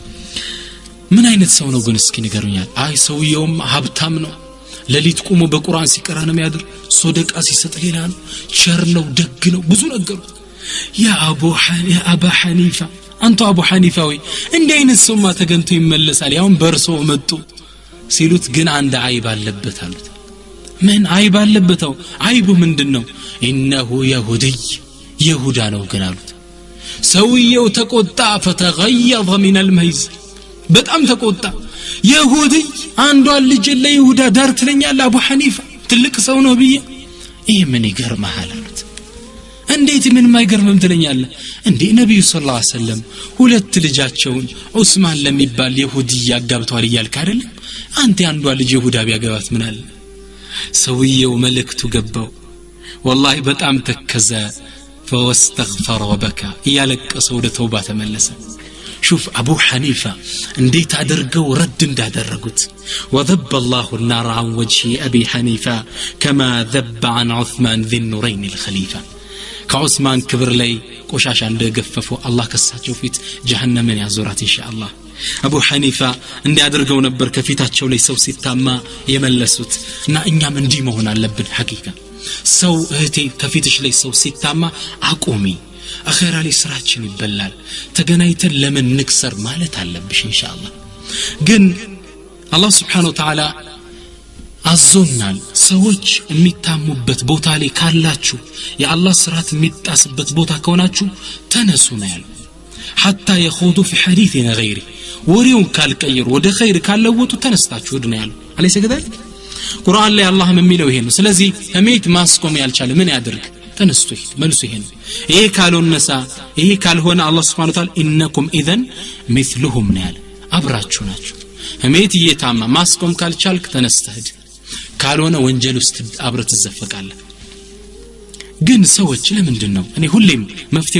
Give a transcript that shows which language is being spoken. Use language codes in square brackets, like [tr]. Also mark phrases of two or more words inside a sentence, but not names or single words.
[am] ምን አይነት ሰው ነው ግን እስኪ ንገሩኛል አይ ሰውየውም ሀብታም ነው ለሊት ቆሞ በቁርአን ሲቀራ ነው የሚያድር ሶደቃ ሲሰጥ ሌላ ነው ቸር ነው ደግ ነው ብዙ ነገሩ ያ አቡ ሐኒፋ አንተ አቡ ሐኒፋ ወይ እንዴ አይነት ሰውማ ተገንቶ ይመለሳል ያውን በርሶ መጡ ሲሉት ግን አንድ አይብ አለበት አሉት ምን አይብ አለበተው አይቡ ምንድነው ኢነሁ ይሁዳ ነው ግን አሉት ሰውየው ተቆጣ [ar] فتغيظ من الميز [am] በጣም ተቆጣ ይሁዲ አንዷ ልጅ ለይሁዳ ዳር ትለኛል አቡ ሐኒፋ ትልቅ ሰው ነው ብዬ ይሄ ምን ይገርማል አሉት እንዴት ምን ማይገርምም ትለኛለህ እንዴ ነብዩ [ar] صلى الله عليه وسلم [am] ሁለት ልጃቸውን ዑስማን ለሚባል ይሁዲ ያጋብተዋል ይያልክ አይደል አንተ አንዷ ልጅ ይሁዳ ቢያገባት ምን አለ ሰውየው መልእክቱ ገባው والله በጣም ተከዘ [ar] فاستغفر وبكى [am] ያለቀሰ ወደ ተውባ ተመለሰ [ar] شوف ابو حنيفه [am] እንዴት አድርገው ረድ እንዳደረጉት [ar] وذب الله النار عن وجه ابي حنيفه كما ذب عن عثمان ذي النورين الخليفه [am] ከዑስማን ክብር ላይ ቆሻሻ እንደገፈፉ አላህ ከሳቸው ፊት ጀሃነምን ያዞራት ኢንሻአላህ አቡ ሐኒፋ እንዲያደርገው ነበር ከፊታቸው ላይ ሰው ሲታማ የመለሱት እና እኛም እንዲህ መሆን አለብን ሐቂቃ ሰው እህቴ ከፊትሽ ላይ ሰው ሲታማ አቆሚ አኺራ ላይ ስራችን ይበላል ተገናኝተን ለምን ንክሰር ማለት አለብሽ ኢንሻአላህ ግን አላህ [ar] سبحانه وتعالى [am] አዞናል ሰዎች የሚታሙበት ቦታ ላይ ካላችሁ የአላህ ስርዓት የሚጣስበት ቦታ ከሆናችሁ ተነሱ ነው ያለው [ar] حتى يخوضوا في حديث غيره [am] ወሬውን ካልቀየሩ ወደ ኸይር ካለወጡ ተነስታችሁ ነው ያለው [ar] أليس كذلك [am] ቁርአን ላይ አላህ የሚለው ይሄ ነው ስለዚህ እሜት ማስቆም ያልቻለ ምን ያድርግ ተነስቶ መልሱ ይሄ ነው ይሄ ካልሆነሳ ይሄ ካልሆነ አላህ [ar] سبحانه وتعالى إنكم إذا مثلهم [am] ነው ያለው አብራችሁ ናችሁ እሜት እየታማ ማስቆም ካልቻልክ ተነስተህ ካልሆነ ወንጀል ውስጥ አብረት ተዘፈቃለህ ግን ሰዎች ለምንድነው እኔ ሁሌም መፍትሄውን